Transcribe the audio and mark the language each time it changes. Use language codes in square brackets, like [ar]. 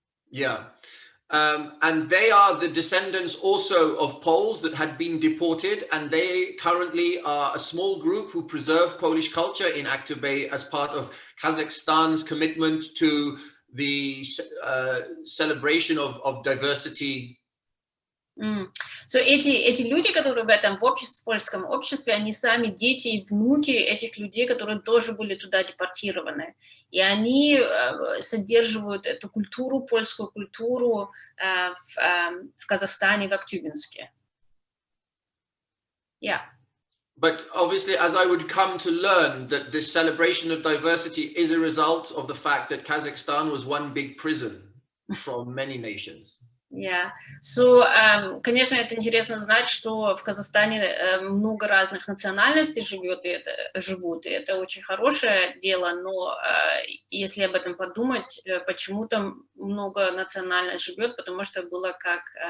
[en] Yeah, and they are the descendants also of Poles that had been deported, and they currently are a small group who preserve Polish culture in Aktyabinsk as part of Kazakhstan's commitment to the celebration of diversity. [ru] So, эти люди, которые в этом польском обществе, они сами дети и внуки этих людей, которые тоже были туда депортированы. И они содерживают эту культуру, польскую культуру в Казахстане, в Актюбинске. Yeah. [en] but obviously, as I would come to learn, that this celebration of diversity is a result of the fact that Kazakhstan was one big prison from many nations. Yeah. [ru] So, конечно, это интересно знать, что в Казахстане много разных национальностей живут, и это очень хорошее дело, но если об этом подумать, почему там много национальностей живет, потому что было как...